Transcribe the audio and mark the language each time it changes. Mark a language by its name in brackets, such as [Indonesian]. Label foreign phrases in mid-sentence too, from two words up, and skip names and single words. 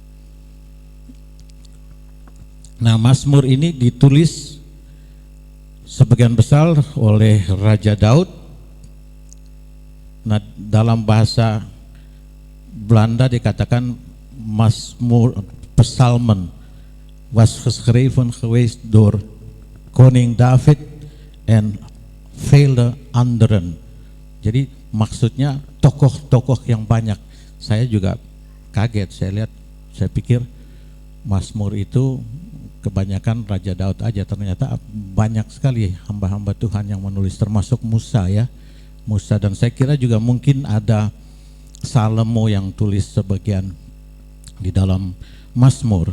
[Indonesian] Nah, Mazmur ini ditulis sebagian besar oleh Raja Daud. Nah, dalam bahasa Belanda dikatakan Mazmur [Dutch] Psalmen was geschreven geweest door Koning David and vele anderen. [Indonesian] Jadi maksudnya tokoh-tokoh yang banyak. Saya juga kaget, saya pikir Mazmur itu kebanyakan Raja Daud aja, ternyata banyak sekali hamba-hamba Tuhan yang menulis, termasuk Musa ya. Musa, dan saya kira juga mungkin ada Salomo yang tulis sebagian di dalam Mazmur.